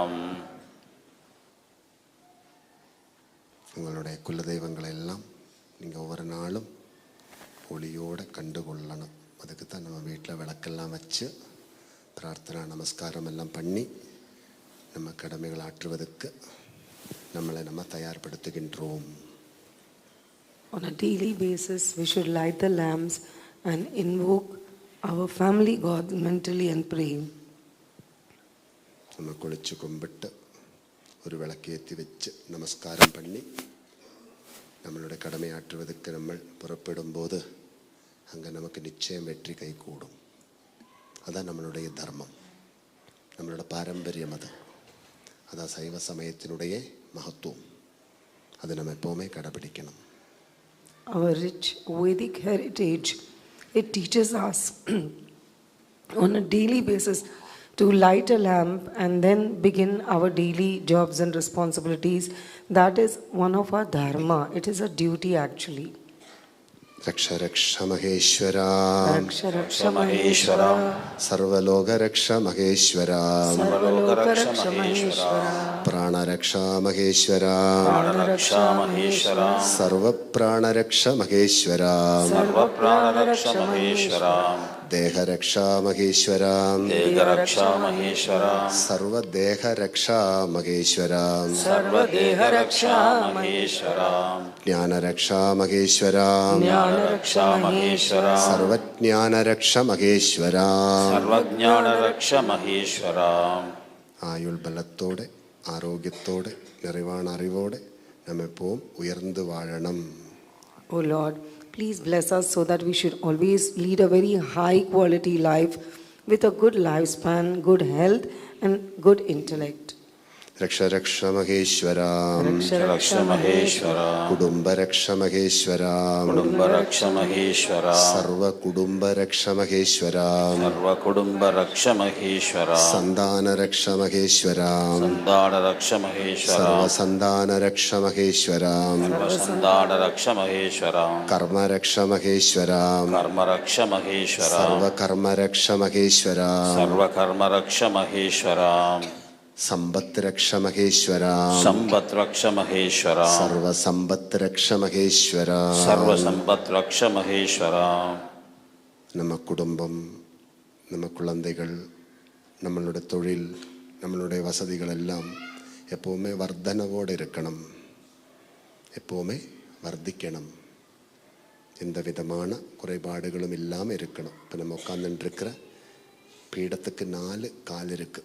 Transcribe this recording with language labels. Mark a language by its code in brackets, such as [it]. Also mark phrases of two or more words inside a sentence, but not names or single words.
[ta] உங்களுடைய குலதெய்வங்களை எல்லாம் நீங்கள் ஒவ்வொரு நாளும் ஒளியோடு கண்டுகொள்ளணும். அதுக்கு தான் நம்ம வீட்டில் விளக்கெல்லாம் வச்சு பிரார்த்தனா நமஸ்காரம் எல்லாம் பண்ணி நம்ம கடமைகள் ஆற்றுவதற்கு நம்மளை நம்ம தயார்படுத்துகின்றோம். [en] On a daily basis, we should light the lamps and invoke our family God mentally and pray. [ta] நம்ம குளிச்சு கும்பிட்டு ஒரு விளக்கேற்றி வச்சு நமஸ்காரம் பண்ணி நம்மளுடைய கடமையாற்றுவதற்கு நம்ம புறப்படும்போது அங்கே நமக்கு நிச்சயம் வெற்றி கைகூடும். அதான் நம்மளுடைய தர்மம், நம்மளோட பாரம்பரியம். அதான் சைவ சமயத்தினுடைய மகத்துவம். அதை நம்ம எப்போவுமே கடைபிடிக்கணும். [en] Our rich Vedic heritage, it teaches us on a daily basis to light a lamp and then begin our daily jobs and responsibilities. That is one of our dharma. It is a duty actually. [sa] रक्ष रक्ष महेश्वरा. रक्ष रक्ष महेश्वरा. सर्वलोक रक्ष महेश्वरा. सर्वलोक रक्ष महेश्वरा. प्राण रक्ष महेश्वरा. प्राण रक्ष महेश्वरा. सर्व प्राण रक्ष महेश्वरा. सर्व प्राण रक्ष महेश्वरा. देह रक्षा महेश्वरा. देह रक्षा महेश्वरा. सर्व देह रक्षा महेश्वरा. सर्व देह रक्षा महेश्वरा. ज्ञान रक्षा महेश्वरा. ज्ञान रक्षा महेश्वरा. सर्वज्ञान रक्षा महेश्वरा. सर्वज्ञान रक्षा महेश्वरा. [ml] ആയുൾ ബലത്തോടെ ആരോഗ്യത്തോടെ നിറവാണ് അറിവോടെ നമ്മെപ്പോഴും ഉയർന്നു വാഴണം. [en] O Lord, please bless us so that we should always lead a very high quality life with a good lifespan, good health and good intellect. [sa] രക്ഷ രക്ഷ മഹേശ്വര. रक्ष रक्ष महेश्वरा. കുടുംബ രക്ഷ മഹേശ്വര. कुटुम्ब रक्ष महेश्वरा. സർവ കുടുംബ രക്ഷ മഹേശ്വര. सर्व कुटुम्ब रक्ष महेश्वरा. സന്താന രക്ഷ മഹേശ്വര. संतान रक्ष महेश्वरा. സർവ സന്താന രക്ഷ മഹേശ്വര. सर्व संतान रक्ष महेश्वरा. കർമ്മ രക്ഷ മഹേശ്വര. कर्म रक्ष महेश्वरा. സർവ കർമ്മ രക്ഷ മഹേശ്വര. सर्व कर्म रक्ष महेश्वरा. സമ്പത്ത് രക്ഷ മഹേശ്വര. संपत् रक्ष महेश्वरा. സർവ സമ്പത്ത് രക്ഷ മഹേശ്വര. सर्व संपत् रक्ष महेश्वरा. [ta] நம்ம குடும்பம், நம்ம குழந்தைகள், நம்மளுடைய தொழில், நம்மளுடைய வசதிகள் எல்லாம் எப்போவுமே வர்த்தனவோடு இருக்கணும், எப்போவுமே வர்த்திக்கணும். எந்த விதமான குறைபாடுகளும் இல்லாமல் இருக்கணும். இப்போ நம்ம உட்காந்துட்டுருக்கிற பீடத்துக்கு 4 கால் இருக்குது.